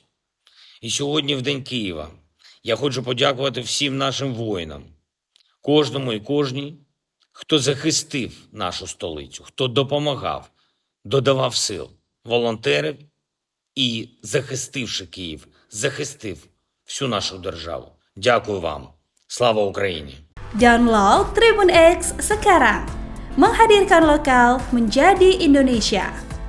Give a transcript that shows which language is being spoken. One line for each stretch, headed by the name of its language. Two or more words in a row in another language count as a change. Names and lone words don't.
Ukrainian: І сьогодні, в День Києва, я хочу подякувати всім нашим воїнам, кожному і кожній, хто захистив нашу столицю, хто допомагав, додавав сил, волонтерів і, захистивши Київ, захистив всю нашу державу. Дякую вам. Слава Україні!
Indonesian: Download Tribun X sekarang, menghadirkan lokal menjadi Indonesia.